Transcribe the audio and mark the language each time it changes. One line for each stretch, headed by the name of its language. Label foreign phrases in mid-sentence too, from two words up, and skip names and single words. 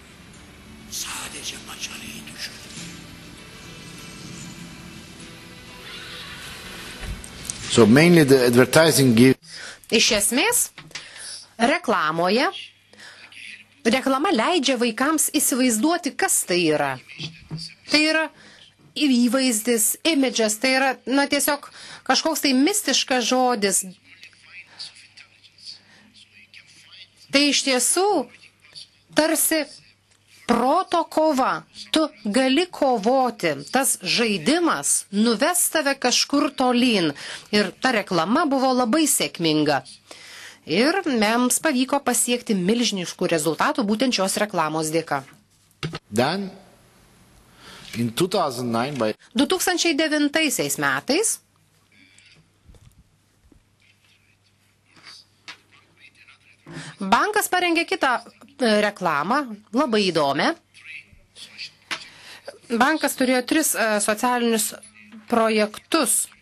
Turkish: Sadece başarıyı düşünün.
English: So mainly the advertising gives
Lithuanian: Iš esmės, reklama leidžia vaikams įsivaizduoti, kas tai yra. Tai yra įvaizdis, imidžas, tai yra, tiesiog kažkoks tai mistiškas žodis. Tai iš tiesų tarsi proto kova. Tu gali kovoti. Tas žaidimas nuves tave kažkur tolyn. Ir ta reklama buvo labai sėkminga. Ir mums pavyko pasiekti milžiniškų rezultatų būtent šios reklamos dėka.
English: Then, in 2009
Lithuanian: metais bankas parengė kitą reklamą, labai įdomią. Bankas turėjo 3 socialinius projektus.